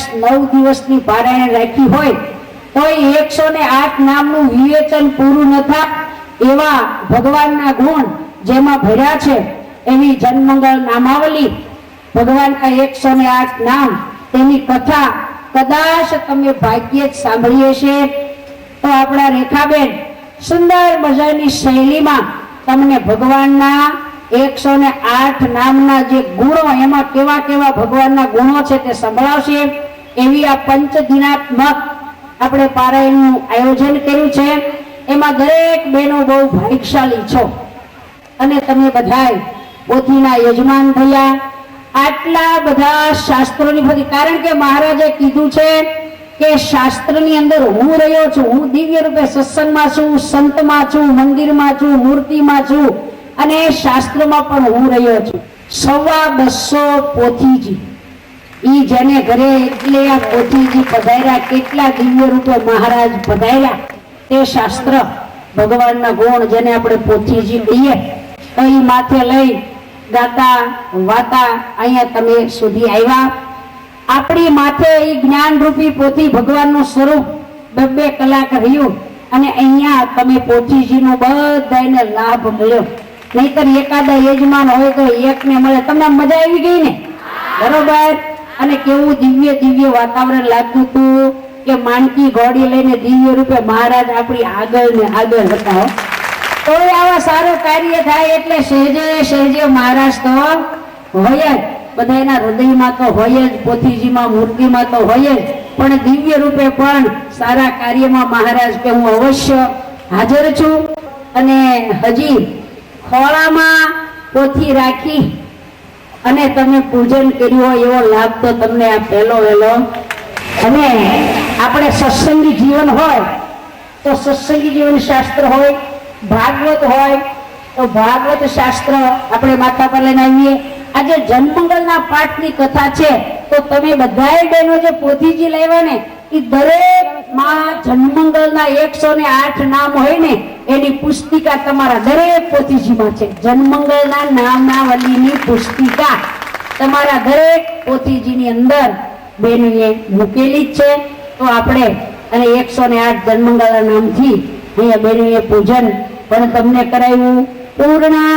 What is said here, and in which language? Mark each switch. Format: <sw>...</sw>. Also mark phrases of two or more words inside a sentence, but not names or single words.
<gu>9 દિવસની પારાયણ રાખી હોય તો 108 નામનું વિવેચન પૂરું ન થાય એવા ભગવાનના ગુણ જેમાં ભર્યા છે એવી જનમંગલ નામાવલી ભગવાનના 108 નામ તેની કથા કદાચ તમે ભાગ્યે જ સાંભળીએ છે તો આપણા રેખાબેન સુંદર મજાની શૈલી માં તમને ભગવાનના 108 નામના જે ગુણો એમાં કેવા કેવા ભગવાનના ગુણો છે તે સંભળાવશે એવી આ પંચદિનાત્મક આપણે પારાયણનું આયોજન કર્યું છે। એમાં દરેક બહેનો બહુ ભાગ્યશાળી છો અને તમે બધાય પોથીના યજમાન થયા આટલા બધા શાસ્ત્રોની બધી કારણ કે મહારાજે કીધું છે કે શાસ્ત્રની અંદર હું રહ્યો છું હું દિવ્ય રૂપે સત્સંગમાં છું સંતમાં છું મંદિરમાં છું મૂર્તિમાં છું અને શાસ્ત્રોમાં પણ હું રહ્યો છું। 250 પોથીજી ઈ જેને ઘરે એટલે આ પોથીજી પધાર્યા કેટલા દિવ્ય રૂપે મહારાજ પધાર્યા તે શાસ્ત્ર ભગવાનના ગુણ જેને આપણે પોથીજી કહીએ તો ઈ માથે લઈ ગાતા વાતા અહીંયા તમે સુધી આવ્યા આપણી માથે ઈ જ્ઞાન રૂપી પોથી ભગવાનનું સ્વરૂપ 2 કલાક રહ્યું અને અહીંયા તમે પોથીજીનો બધાને લાભ મળ્યો નહીતર એકાદા યજમાન હોય તો એકને મળે તમને મજા આવી ગઈ ને બરોબર અને કેવું દિવ્ય દિવ્ય વાતાવરણ લાગતું હતું કે માણકી ઘોડી લઈને દિવ્ય રૂપે મહારાજ આપણી આગળ ને આગળ હતા હો તો આવા સારૂ કાર્ય થાય એટલે સહજે સહજે મહારાજ તો હોય જ બધાયના હૃદયમાં તો હોય જ પોથીજીમાં મૂર્તિમાં તો હોય જ પણ દિવ્ય રૂપે પણ સારા કાર્યમાં મહારાજ કે હું અવશ્ય હાજર છું અને હજી ખોળામાં પોથી રાખી અને તમે પૂજન કર્યું હોય એવો લાભ તો તમને આ પહેલો વેલો અને આપણે સત્સંગી જીવન હોય તો સત્સંગી જીવન શાસ્ત્ર હોય ભાગવત હોય તો ભાગવત શાસ્ત્ર</gu> <hi>अपने माथा पर</hi> <gu>लઈને આવીએ આજે જનમંગલના પાઠની કથા છે તો તમે બધાય બહેનો જે પોથીજી લાવ્યા ને ઈ દરેક માં જનમંગલના 108 નામ હોય ને એની પુસ્તિકા તમારા દરેક પોથીજીમાં છે જનમંગલના નામાવલીની પુસ્તિકા તમારા દરેક પોથીજીની અંદર બહેનોએ મૂકેલી જ છે તો આપણે અને 108 જનમંગલના નામથી અહીંયા બેનીએ પૂજન પણ તમને કરાવ્યું પૂર્ણ</gu>